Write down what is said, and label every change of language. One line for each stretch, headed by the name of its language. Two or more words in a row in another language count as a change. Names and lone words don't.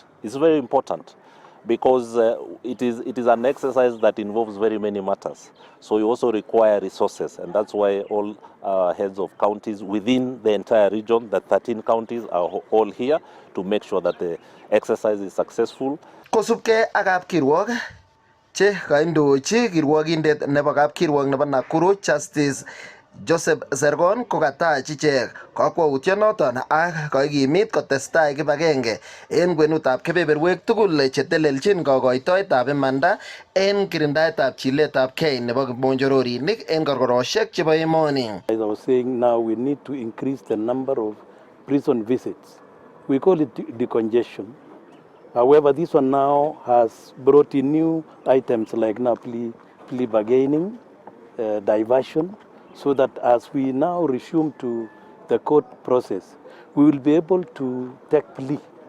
English: It's very important because it is an exercise that involves very many matters. So we also require resources, and that's why all heads of counties within the entire region, the 13 counties, are all here to make sure that the exercise is successful.
Kalenjin: Kosubkei ak kapkirwok che kaindochi kirwogindet nebo kapkirwok nebo Nakuru Justice Joseph Zergon kokatach ichek kakwautyonoton ak kaikimit kotestai kibagenge en kwenutab kebeberwek tugul chetelelchin kokoitoetab imanda en kirindaetab chiletabgei nebo kimonjororinik en korkoroshek chebo emoni.
English: As I was saying, now we need to increase the number of prison visits. We call it decongestion. However, this one now has brought in new items like now plea bargaining, diversion, so that as we now resume to the court process, we will be able to take plea.